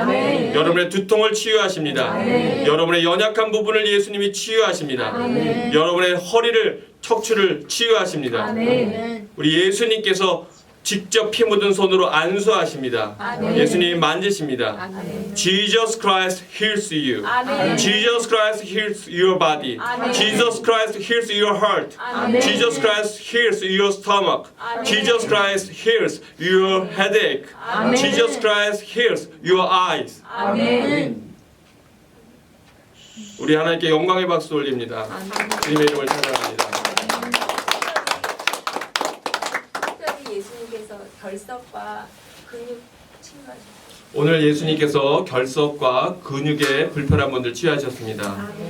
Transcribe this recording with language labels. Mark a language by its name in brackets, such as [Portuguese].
[Korean] 아멘. 여러분의 두통을 치유하십니다. 아멘. 여러분의 연약한 부분을 예수님이 치유하십니다. 아멘. 여러분의 허리를, 척추를 치유하십니다. 아멘. 우리 예수님께서 직접 피 묻은 손으로 안수하십니다. 아멘. 예수님이 만지십니다. 아멘. [English] Jesus Christ heals you. [Korean] 아멘. [English] Jesus Christ heals your body. [Korean] 아멘. [English] Jesus Christ heals your heart. [Korean] 아멘. [English] Jesus Christ heals your stomach. [Korean] 아멘. [English] Jesus Christ heals your headache. [Korean] 아멘. [English] Jesus Christ heals your eyes. [Korean] 아멘. 우리 하나님께 영광의 박수 올립니다. 주님의 이름을 찬양합니다. 특별히 예수님께서 결석과 근육 치유하셨어요. 오늘 예수님께서 결석과 근육에 불편한 분들 치유하셨습니다.